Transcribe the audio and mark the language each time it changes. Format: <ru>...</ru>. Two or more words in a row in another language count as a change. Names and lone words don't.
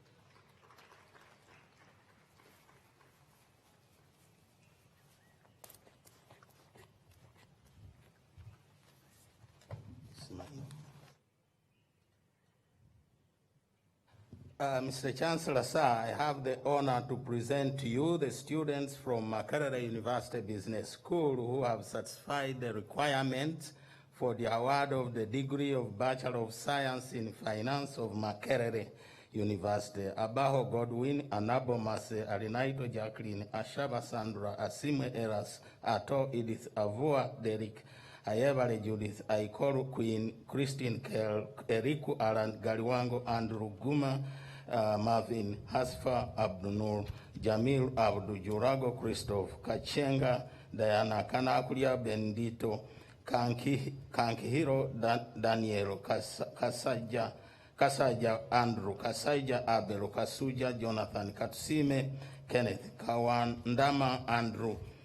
<en>Mr. Chancellor, sir, I have the honor to present to you the students from Makerere University Business School who have satisfied the requirements for the award of the degree of Bachelor of Science in Finance of Makerere University. Abaho Godwin, Anabo Mase, Arinaito Jacqueline, Ashaba Sandra, Asime Eras, Ato Edith, Avua Derek, Ayevale Judith, Aikoro Queen, Christine Kell, Eriku Alan, Galiwango Andrew Guma, Marvin Hasfa Abdunur, Jamil Abdu, Jurago Christoph, Kachenga, Diana Kanakulia Bendito, Kankihiro Daniel, Kasaja Andrew, Kasaja Abel, Kasuja Jonathan, Katsime Kenneth, Kawan Ndama Andrew,</en>